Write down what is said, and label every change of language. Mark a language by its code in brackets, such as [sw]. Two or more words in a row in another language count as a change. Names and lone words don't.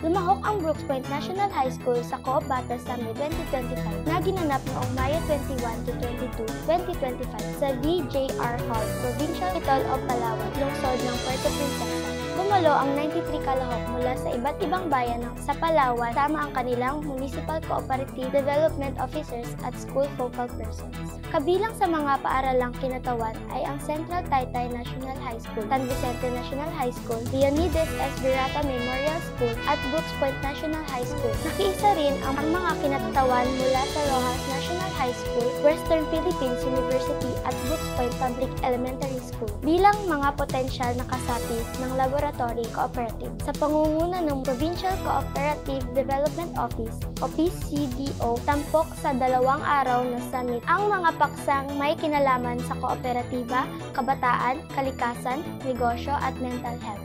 [tl] Lumahok ang Brooks Point National High School sa Co-op Bata Summit 2025 na ginanap noong Mayo 21 to 22, 2025 sa VJR Hall, Provincial Capital of Palawan, lungsod ng Puerto Princesa. Gumalo ang 93 kalahok mula sa iba't ibang bayan sa Palawan sama ang kanilang [en] Municipal Cooperative Development Officers [tl] at [en] School Focal Persons. [tl] Kabilang sa mga paaralang kinatawan ay ang Central Taytay National High School, San Vicente National High School, Leonidas S. Virata Memorial School at Brooks Point National High School. Nakiisa rin ang mga kinatawan mula sa Rojas National High School, Western Philippines University at Brooks Point Public Elementary School bilang mga potensyal na kasapi ng [en] laboratory cooperative. [tl] Sa pangunguna ng Provincial Cooperative Development Office o PCDO, tampok sa 2 araw na summit ang mga paksang may kinalaman sa kooperatiba, kabataan, kalikasan, negosyo at [en] mental health.